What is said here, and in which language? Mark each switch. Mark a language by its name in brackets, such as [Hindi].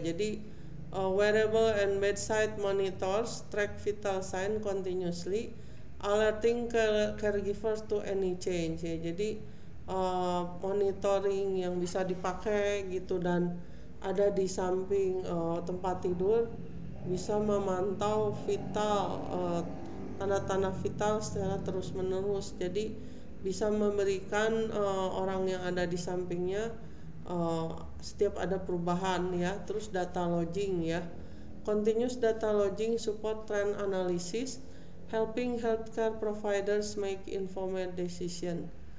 [Indonesian] Jadi [English] wearable and bedside monitors track vital sign continuously, alerting caregivers to any change ya. [Indonesian] Jadi monitoring yang bisa dipakai gitu dan ada di samping tempat tidur, bisa memantau vital, tanda-tanda vital secara terus menerus. Jadi bisa memberikan orang yang ada di sampingnya setiap ada perubahan ya. Terus [English] data logging ya, continuous data logging support trend analysis, helping healthcare providers make informed decision.